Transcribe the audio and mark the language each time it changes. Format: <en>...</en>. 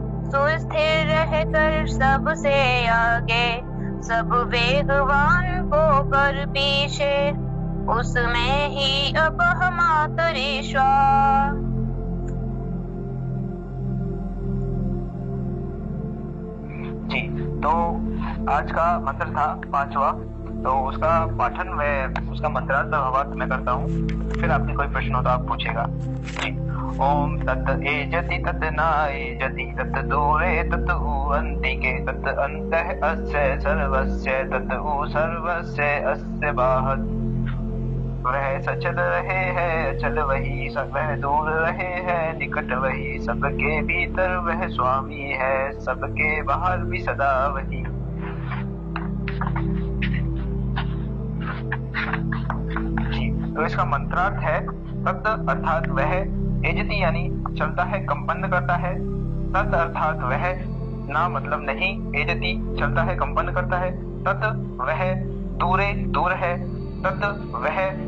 <hi>सुस्थिर रहकर सबसे आगे, सब वेगवान को कर पीछे, उसमें ही अपह मातरिश्वा। जी तो आज का मंत्र था 5वां, तो उसका पाठन मैं उसका मंत्रार्थ भावार्थ मैं करता हूँ, फिर आपके कोई प्रश्न हो तो आप पूछेगा।</hi> <sa>जी ओम तत् एजति तत् न एजति तत् दूरे तत् उ अन्तिके तत् अन्तः अस्य सर्वस्य तत् उ सर्वस्य अस्य बाहर।</sa> <hi>वह सचल रहे है चल वही सब, वह दूर रहे है निकट वही, सबके भीतर वह स्वामी है सबके बाहर भी सदा वही। जी तो इसका मंत्रार्थ है तत् अर्थात वह, एजति यानी चलता है कंपन करता है, तत् अर्थात वह, ना मतलब नहीं, एजति चलता है कंपन करता है, तत् वह, दूरे दूर है, तत् वह,</hi>